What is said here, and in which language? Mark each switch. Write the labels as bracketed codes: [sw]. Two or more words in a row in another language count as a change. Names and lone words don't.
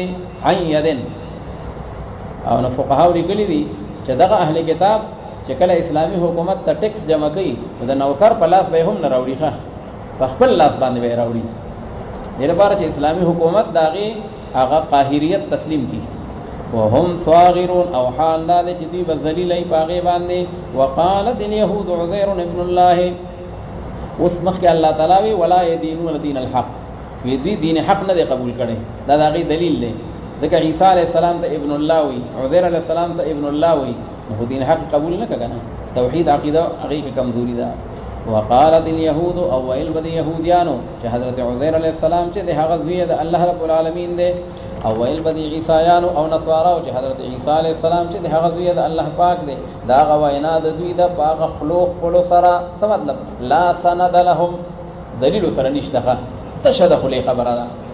[ar] عن یدن [ps] او نو فقهاو لیکلي دي چې دغه اهل کتاب چې کله اسلامي حکومت ته ټیکس جمع کوي نو د نوکر په لاس به هم نه راوړي، ښه په خپل لاس باندې به یې راوړي، دې لپاره چې اسلامي حکومت د هغې هغه قاهریت تسلیم کړي. [ar] وهم صاغرون [ps] او حال دا دی چې دوی به ذلیلئ په هغې باندې. [ar] وقالت اليهود عزیر ابن الله. [ps] اوس مخکې الله تعالی وی [ar] ولا يدينون دين الحق، [ps] وی دوی دین حق نه دی قبول کړی، دا د هغې دلیل دی. ځکه عیسی [ar] علیه السلام [ps] ته [ar] ابن الله [ps] وی، عزیر [ar] علیه السلام [ps] ته [ar] ابن الله [ps] وی، نو دین حق قبول نه کړه کنه، توحید عقیده هغې کې کمزوري ده. [ar] وقالت اليهود [ps] او ویل به د یهودیانو چې حضرت عزیر [ar] علیه السلام [ps] چې د هغه زوی د الله [ar] رب العالمین [ps] دی، او ویل به د عیسایانو او نصاراو چې حضرت عیسی [ar] علیه السلام [ps] چې د هغه زوی د الله پاک دی. دا هغه وینا د دوی د په هغه خلو خپلو سره څه مطلب؟ [ar] لا سند لهم، [ps] دلیلو سره نشته، تشه د خولې خبره ده.